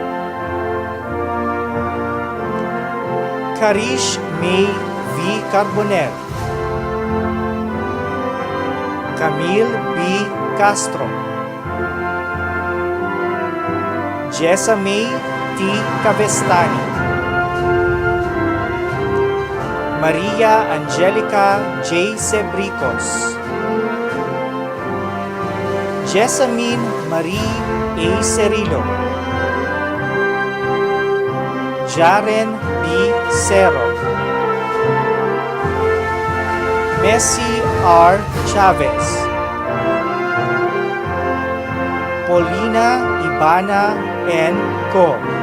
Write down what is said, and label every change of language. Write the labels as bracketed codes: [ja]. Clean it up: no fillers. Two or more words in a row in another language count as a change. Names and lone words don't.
[en] Karish May V. Carbonell. Camille B. Castro. Jessa May T. Cavestani. Maria Angelica J. Sebricos. Jessamine Marie A. Cerilo. Jaren B. Cero. Messi R. Chavez. Paulina Ibana N. Co.